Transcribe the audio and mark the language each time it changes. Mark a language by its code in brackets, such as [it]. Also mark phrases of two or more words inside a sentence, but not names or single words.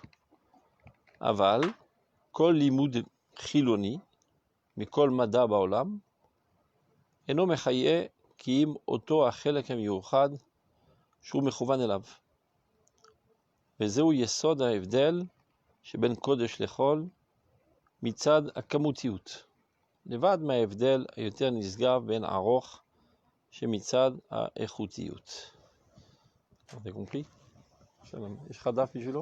[he] אבל כל לימוד חילוני מכל מדע בעולם אינו מחיה כי אם אותו החלק המיוחד שהוא מכוון אליו. וזהו יסוד ההבדל שבין קודש לחול מצד הכמותיות, לבד מההבדל היותר נשגב בין ארוך שמצד האיכותיות. [fr] Vous avez compris? [he] יש לך דף בשבילו?